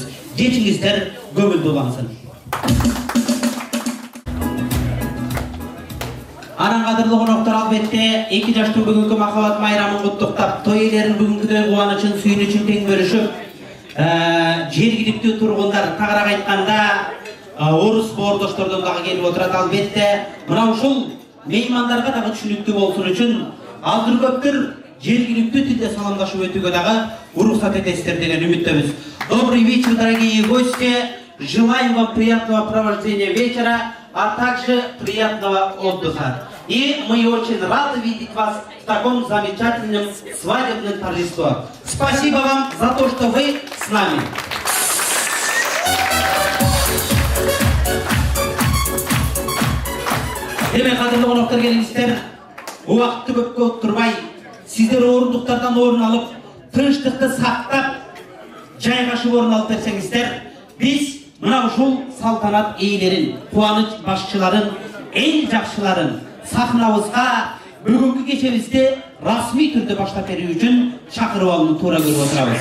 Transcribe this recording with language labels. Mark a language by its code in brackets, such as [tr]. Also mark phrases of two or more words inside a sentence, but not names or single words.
[ky] Кечиңиздер көңүлдүү улансын. Анан кадырлуу коноктор, албетте Екидаштын бүгүнкү махабат майрамын куттуктап, той ээлерин бүгүнкүдөй кубанычын, сүйүнүчүн тең бөлүшүп, жергиликтүү тургундар, тагыраак айтканда орус боордоштордон дагы келип отурат. Албетте мына ушул меймандарга дагы түшүнүктүү болсун үчүн азыр көптөр жергиликтүү тилде саламдашып өтүүгө дагы уруксат этесиздер деген үмүттөбүз. [ru] Добрый вечер, дорогие гости. Желаем вам приятного провождения вечера, а также приятного отдыха. И мы очень рады видеть вас в таком замечательном свадебном торжестве. Спасибо вам за то, что вы с нами. [ky] Демек, кадырлуу коноктор, келиңиздер, убакытты көпкө отурбай, сиздер орындуктардан орун алып, тынчтыкты сактап, жайгашып орун алып берсеңиздер, биз мына ушул салтанат ээлерин, кубаныч башчыларын, эл жакшыларын сахнабызга бүгүнкү кечебизди расмий түрдө баштап берүү үчүн чакырып алууну туура көрүп отурабыз.